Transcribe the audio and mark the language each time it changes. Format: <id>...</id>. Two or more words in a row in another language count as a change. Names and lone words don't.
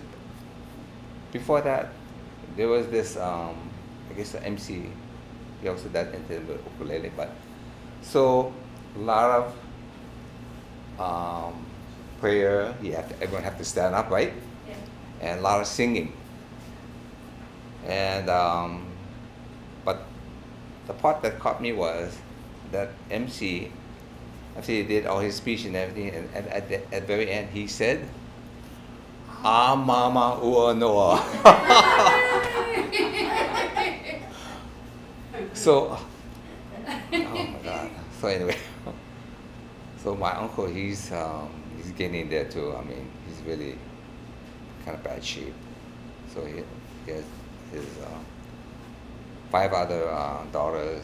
<en>Before that, there was this, I guess the MC, he also did into the ukulele, but so a lot of prayer, everyone have to stand up, right? Yeah. And a lot of singing. And, but the part that caught me was that MC, after he did all his speech and everything, and at the very end, he said,</en> <haw>"Ah, mama ua noa."</haw> <en>So, oh my God. So anyway, so my uncle, he's getting there too. I mean, he's really kind of bad shape. So he has his 5 other daughters.</en>